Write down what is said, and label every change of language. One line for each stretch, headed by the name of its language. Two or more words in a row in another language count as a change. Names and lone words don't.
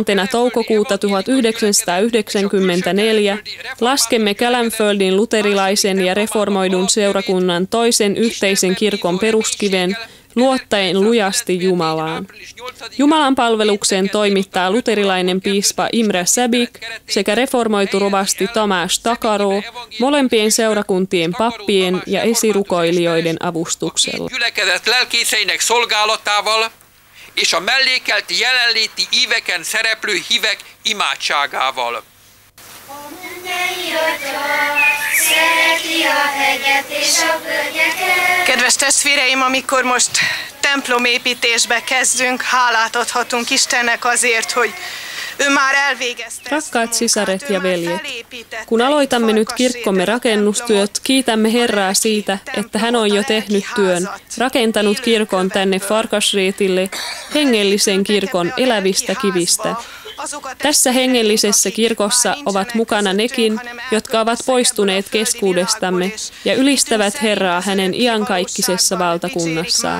Finnish: toukokuuta 1994 laskemme Kelenföldin luterilaisen ja reformoidun seurakunnan toisen yhteisen kirkon peruskiven luottaen lujasti Jumalaan. Jumalan palveluksen toimittaa luterilainen piispa Imre Sebik sekä reformoitu rovasti Tamás Takaró molempien seurakuntien pappien ja esirukoilijoiden avustuksella.
Hungarian: És a mellékelt jelenléti íveken szereplő hívek imádságával. A mennyei Atya szereti a hegyet és a völgyeket. Kedves testvéreim, amikor most templomépítésbe kezdünk, hálát adhatunk Istennek azért, hogy ő már elvégezte.
Finnish: Rakkaat sisaret ja veljet, kun aloitamme nyt kirkkomme rakennustyöt, kiitämme Herraa siitä, että hän on jo tehnyt työn, rakentanut kirkon tänne Farkasrétille, hengellisen kirkon elävistä kivistä. Tässä hengellisessä kirkossa ovat mukana nekin, jotka ovat poistuneet keskuudestamme ja ylistävät Herraa hänen iankaikkisessa valtakunnassaan.